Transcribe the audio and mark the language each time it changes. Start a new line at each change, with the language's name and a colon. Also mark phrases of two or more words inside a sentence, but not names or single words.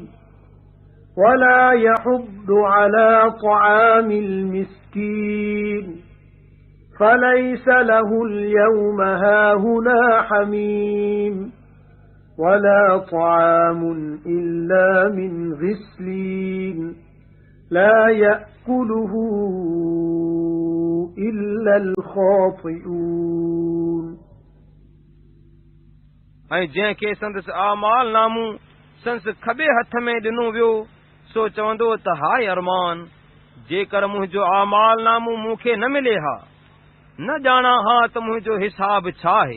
Arabic: وَلَا يَحُضُّ عَلَى طَعَامِ الْمِسْكِينِ فَلَيْسَ لَهُ الْيَوْمَ هَاهُنَا حَمِيمٌ وَلَا طَعَامٌ إِلَّا مِنْ غِسْلِينٍ لَا يَأْكُلُهُ إِلَّا الْخَاطِئُونَ।
Sindhi: ऐं जंहिंखे संदसि आमाल नामो संदसि खॿे हथ में ॾिनो वियो, सो चवंदो त हाय अरमान, जेकर मुंहिंजो आमाल नामो मूंखे न मिले हा, न ॼाणा हा त मुंहिंजो हिसाब छा आहे।